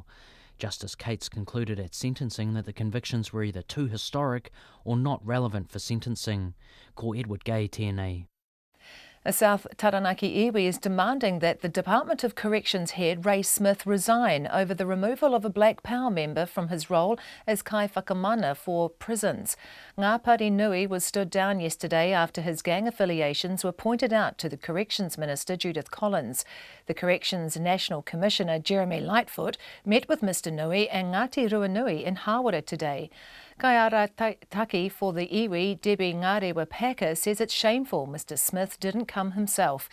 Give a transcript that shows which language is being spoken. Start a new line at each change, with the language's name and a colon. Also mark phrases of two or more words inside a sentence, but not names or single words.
English: Justice Cates concluded at sentencing that the convictions were either too historic or not relevant for sentencing.
Māori: Ko Edward Gay tēnei.
English: A South Taranaki iwi is demanding that the Department of Corrections head Ray Smith resign over the removal of a Black Power member from his role as
Māori: kai whakamana
English: for prisons. Ngā Pari Nui was stood down yesterday after his gang affiliations were pointed out to the Corrections Minister Judith Collins. The Corrections National Commissioner Jeremy Lightfoot met with Mr Nui and Ngāti Ruanui in Hāwara today. Kaiara Taki for the iwi, Debbie Ngarewa Packer, says it's shameful Mr Smith didn't come himself.